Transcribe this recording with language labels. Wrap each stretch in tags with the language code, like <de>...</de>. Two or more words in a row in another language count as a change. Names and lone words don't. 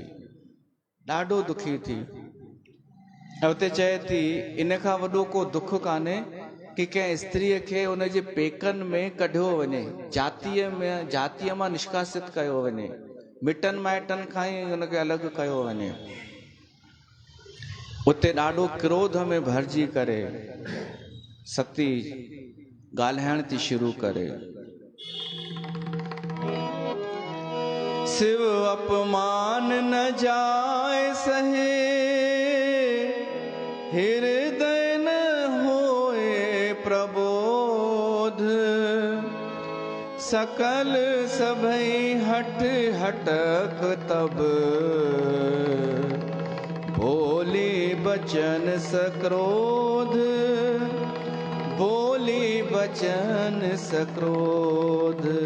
<sd>ॾाढो दुखी थी, ऐं उते चए थी इन खां वॾो को दुख कान्हे कि कंहिं स्त्रीअ खे उनजे पेकनि में कढियो वञे, जातीअ मां निष्कासित कयो वञे, मिटनि माइटनि खां ई हुनखे अलॻि कयो वञे। उते ॾाढो क्रोध में भरिजी करे सती ॻाल्हाइण थी शुरू करे,</sd> <awa>शिव अपमान न जाए सहे, हृदय न होए प्रबोध, सकल सभई हट हटक तब, बोली बचन सक्रोध, बोली बचन सक्रोध।</awa>